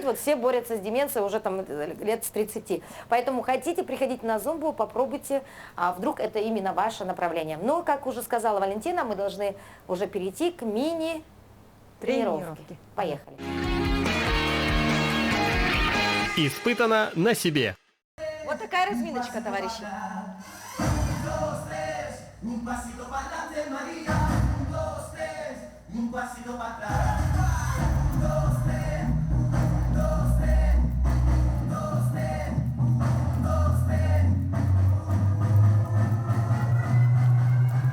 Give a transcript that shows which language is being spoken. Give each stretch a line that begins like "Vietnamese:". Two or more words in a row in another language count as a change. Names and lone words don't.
Russian: Вот все борются с деменцией уже там лет с 30. Поэтому хотите приходить на зумбу, попробуйте, а вдруг это именно ваше направление. Но, как уже сказала Валентина, мы должны уже перейти к мини-тренировке. Поехали. Испытано на себе. Вот такая разминочка, товарищи.
Spanish: Un pasito para adelante, María. 1, 2, 3. Un pasito para atrás. 1, 2, 3. 1, 2, 3. 1, 2, 3. 1, 2, 3.